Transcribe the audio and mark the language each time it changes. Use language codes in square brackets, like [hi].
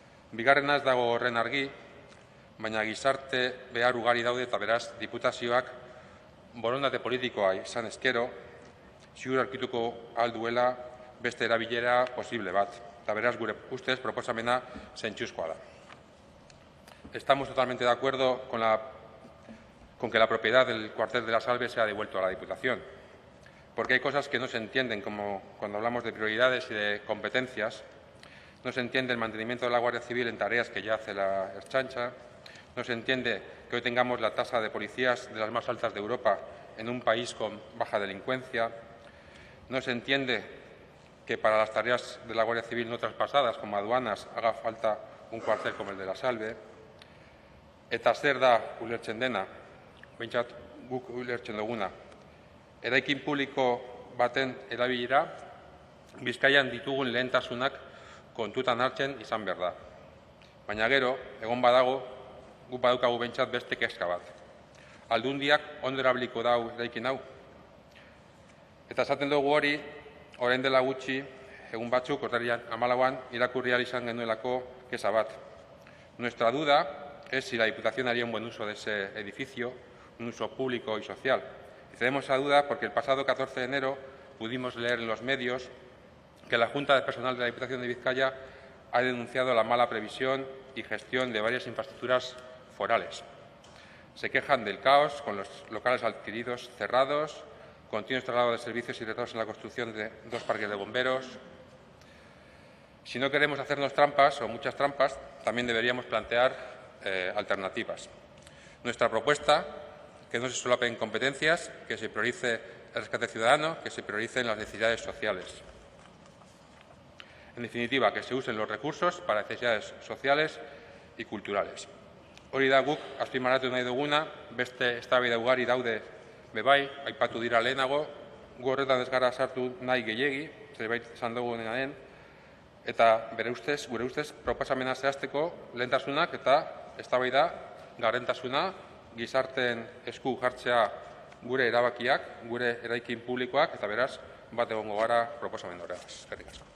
[eu] Bigarrena ez dago horren argi, baina gizarte behar ugari daude eta beraz diputazioak borondate politikoa izan ezkero, ziur aurkituko ahal duela beste erabilera posible bat, eta beraz gure ustez proposamena zentzuzkoa da. [es] Estamos totalmente de acuerdo con que la propiedad del cuartel de la Salve sea devuelto a la Diputación, porque hay cosas que no se entienden, como cuando hablamos de prioridades y de competencias, no se entiende el mantenimiento de la Guardia Civil en tareas que ya hace la Ertzaintza, no se entiende que hoy tengamos la tasa de policías de las más altas de Europa en un país con baja delincuencia, no se entiende que para las tareas de la Guardia Civil no traspasadas, como aduanas, haga falta un cuartel como el de la Salve. [eu] Eta zer da ulertzen dena, behintzat guk ulertzen duguna. Eraikin publiko baten erabilera, Bizkaian ditugun lehentasunak kontutan hartzen izan behar da. Baina gero, egon badago, guk badaukagu behintzat beste kezka bat. Aldundiak ondo erabiliko dau eraikin hau. Eta esaten dugu hori, orain dela gutxi, egun batzuk, urtarrian 14an, irakurri ahal izan genuelako keza bat. [es] Nuestra duda es si la Diputación haría un buen uso de ese edificio, un uso público y social. Y tenemos esa duda porque el pasado 14 de enero pudimos leer en los medios que la Junta de Personal de la Diputación de Vizcaya ha denunciado la mala previsión y gestión de varias infraestructuras forales. Se quejan del caos con los locales adquiridos cerrados, continuos traslados de servicios y retrasos en la construcción de 2 parques de bomberos. Si no queremos hacernos trampas o muchas trampas, también deberíamos plantear alternativas. Nuestra propuesta, que no se solapen competencias, que se priorice el rescate ciudadano, que se prioricen las necesidades sociales. En definitiva, que se usen los recursos para necesidades sociales y culturales. [eu] Hori da guk azpimarratu nahi duguna, beste eztabaida ugari daude bebai, aipatu dira lehenago, gu horretan ez gara sartu nahi gehiegi, zerbait esan dugunean, eta gure ustez, proposamena zehazteko lehentasunak eta eztabaida gardentasuna, gizarteen esku jartzea gure erabakiak, gure eraikin publikoak, eta beraz, bat egongo gara proposamen horregaz. Eskerrik asko.